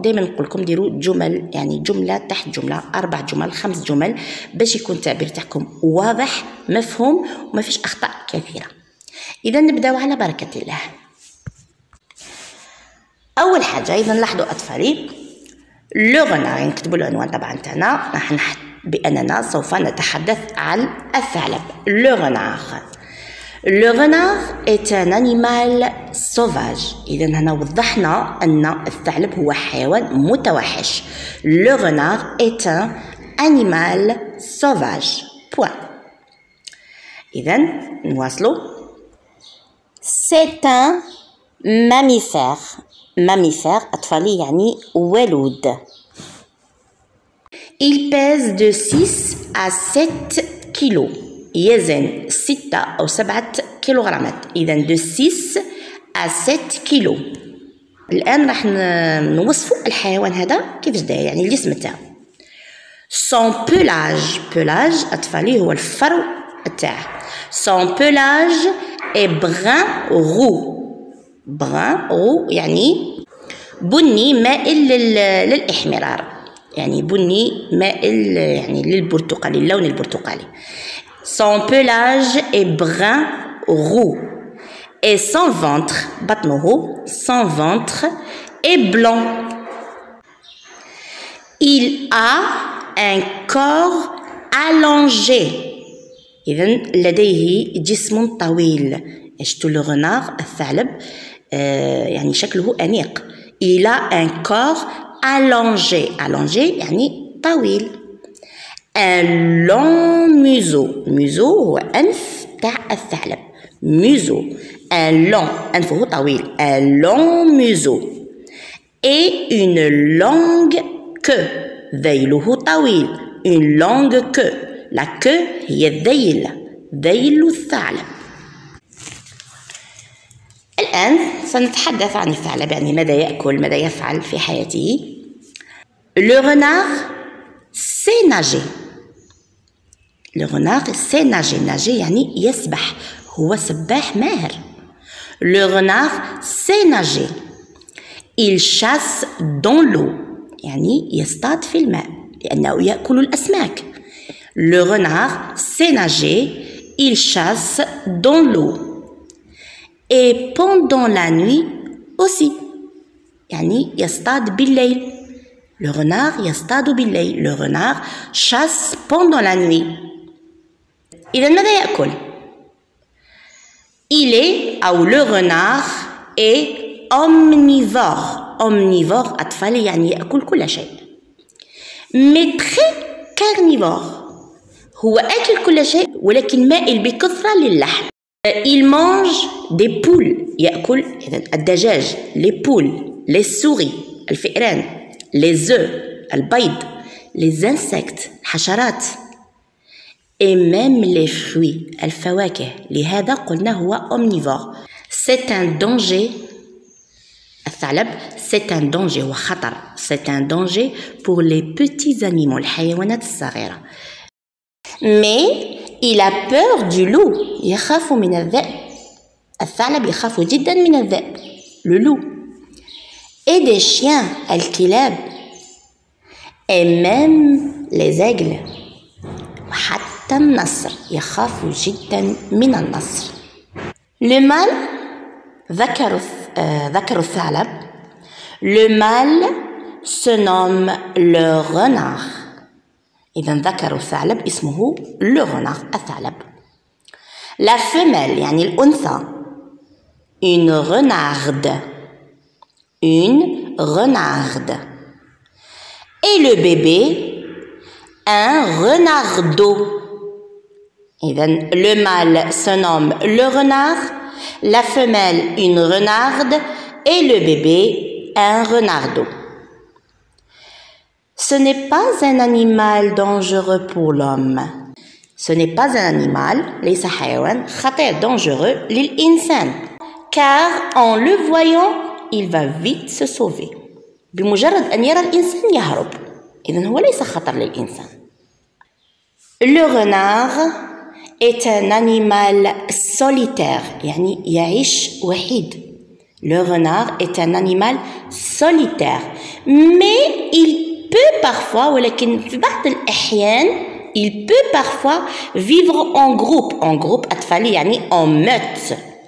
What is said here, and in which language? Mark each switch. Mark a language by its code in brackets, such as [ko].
[ar] دائما نقول لكم ديروا جمل، يعني جمله تحت جمله، 4 جمل 5 جمل باش يكون التعبير تاعكم واضح مفهوم وما فيش اخطاء كثيره. اذا نبداو على بركه الله. اول حاجه اذا لاحظوا اطفالي لو غونار، نكتبوا العنوان طبعا تاعنا، راح بأننا سوف نتحدث عن الثعلب. [fr] لو غونار. لو غونار est un animal sauvage. [ar] إذا هنا وضحنا أن الثعلب هو حيوان متوحش. [fr] لو غونار est un animal sauvage. [ar] point. إذا نواصلوا. [fr] c'est un mammifère. [ar] mammifère أطفالي يعني ولود. [fr] Il pèse de 6 à 7 كيلو، [ar] يزن 6 أو 7 كيلوغرامات. [fr] إذا de 6 à 7 كيلو. [ar] الآن راح نوصفوا الحيوان هذا كيفاش داير، يعني الجسم تاعو. [fr] son pelage. [ar] pelage أطفالي هو الفرو تاعه. [fr] son pelage est brun roux. [ar] brun roux يعني بني مائل للإحمرار، يعني بني مائل يعني للبرتقالي، اللون البرتقالي. [fr] son pelage est brun roux et son ventre بطنه son ventre est blanc. il a un corps allongé. [ar] إذا لديه جسم طويل. شفتوا لو غونار الثعلب يعني شكله أنيق. [fr] il a un corps allongé. [ar] allongé يعني طويل. [fr] un long museau. [ar] museau هو أنف تاع الثعلب. [fr] museau un long [ar] أنفه طويل. [fr] un long museau et une longue queue. [ar] ذيله طويل. [fr] une longue queue. [ar] la queue هي الذيل، ذيل الثعلب. الآن سنتحدث عن الثعلب، يعني ماذا يأكل، ماذا يفعل في حياته. [fr] le renard sait nager. le renard sait nager. [ar] nager يعني يسبح، هو سباح ماهر. [fr] le renard sait nager. il chasse dans l'eau [ar] يعني يصطاد في الماء لأنه يأكل الأسماك. [fr] le renard sait nager. il chasse dans l'eau et pendant la nuit aussi [ar] يعني يصطاد بالليل. [fr] le renard [ar] يصطاد بالليل. [fr] le renard chasse pendant la nuit. [ar] إذا ماذا يأكل؟ [fr] il est أو le renard est omnivore. [ar] omnivore أطفالي يعني يأكل كل شيء. [fr] mais très carnivore [ar] هو أكل كل شيء ولكن مائل بكثرة للحم. [fr] il mange des poules [ar] يأكل إذن الدجاج. [fr] les poules les souris الفئران les œufs البيض les insectes الحشرات et même les fruits الفواكه. [ar] لهذا قلنا هو omnivore. [fr] c'est un danger الثعلب. c'est un danger [ar] هو خطر. [fr] c'est un danger pour les petits animaux [ar] الحيوانات الصغيرة. [fr] mais il a peur du loup. [ar] يخاف من الذئب. الثعلب يخاف جدا من الذئب le loup [fr] et des chiens [ar] الكلاب [fr] et même les aigles [ar] وحتى النسر يخاف جدا من النسر. [fr] le mâle [ar] ذكر ذكر الثعلب. [fr] Le mâle se nomme le renard. [ar] إذا ذكر الثعلب اسمه le renard الثعلب. [fr] La femelle [ar] يعني الأنثى [fr] une renarde. Une renarde. Et le bébé un renardeau. Le mâle se nomme le renard, la femelle une renarde et le bébé un renardeau. Ce n'est pas un animal dangereux pour l'homme. Ce n'est pas un animal, [ar] ليس حيوان خطير [fr] dangereux للإنسان. Car en le voyant, il va vite se sauver. [ar] بمجرد أن يرى الإنسان يهرب. إذن هو ليس خطر للإنسان. [fr] Le renard est un animal solitaire [ar] يعني يعيش وحيد. [fr] Le renard est un animal solitaire mais il peut parfois [ar] ولكن في بعض الأحيان [fr] il peut parfois vivre en groupe [ar] أطفالي يعني [fr] en meute.